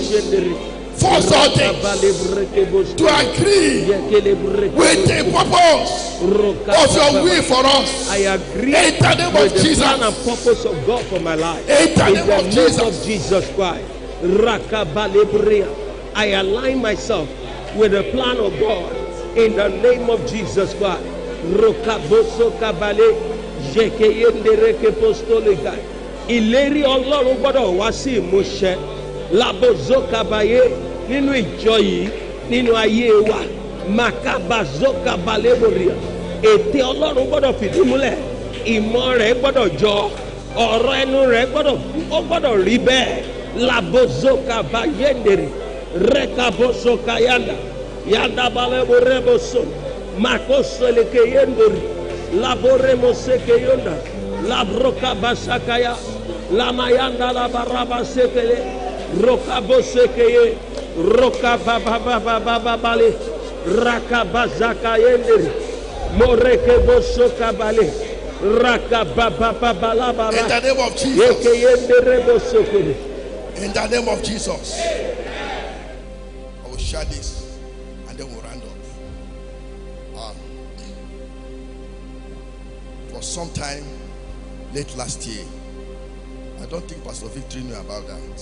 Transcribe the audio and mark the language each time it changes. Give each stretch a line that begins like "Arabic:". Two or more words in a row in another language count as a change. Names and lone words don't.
English: Force all things to agree with the purpose of your will for us. I agree in the name with of the Jesus. plan and purpose of God for my life. In the name of of Jesus. Jesus Christ. I align myself with the plan of God in the name of Jesus Christ.
Yoruba: Ìlérí Ọlọ́run gbọ́dọ̀ wá sí ìmúṣẹ. Labozokabaye nínú ìjọ yìí, nínú ayé wa. Makabazokabalemoria. Ète Ọlọ́run gbọ́dọ̀ fìdí múlẹ̀. Ìmọ̀ rẹ̀ gbọ́dọ̀ jọ. Ọ̀rọ̀ ẹnu rẹ̀ gbọ́dọ̀ rí bẹ́ẹ̀. Labozokabayendere. Rekabosokayanda. Yandabaleboreboso. Makosolekeyendori. Laboremosekeyonda. Labrokabasakaya. Lamayanda la baraba sekele. Rokabosekeye. Rokabababababale. Rakabazakayendere. Morekebosokabale. Rakababababalabara.
English: In the name of Jesus. Yekeyenderebosokele. In the name of Jesus. I will share this and then we'll round up. For some time late last year, I don't think Pastor Victory knew about that.